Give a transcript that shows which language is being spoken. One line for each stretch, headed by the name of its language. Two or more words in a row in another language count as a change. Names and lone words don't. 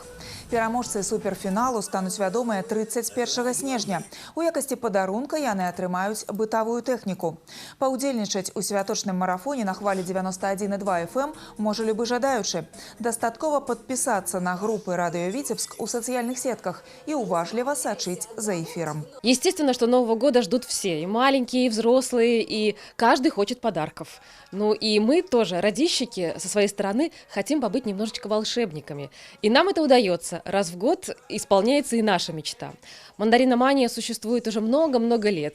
Belarusian: Пераможцы суперфіналу стануць вядомыя 31 снежня. У якасці падарунка яны атрымаюць бытавую тэхніку. Паўдзельнічаць у святочным марафоне на хвалі 91,2 FM можа любы жадаючы. Дастаткова падпісацца на групы радыё Віцебск
Russian: у социальных сетках и
Belarusian: уважливо сочить за эфиром.
Russian: Естественно, что Нового года ждут все, и маленькие, и взрослые, и каждый хочет подарков. Ну и мы тоже, радищики, со своей стороны, хотим побыть немножечко волшебниками. И нам это удается. Раз в год исполняется и наша мечта. Мандариномания существует уже много-много лет.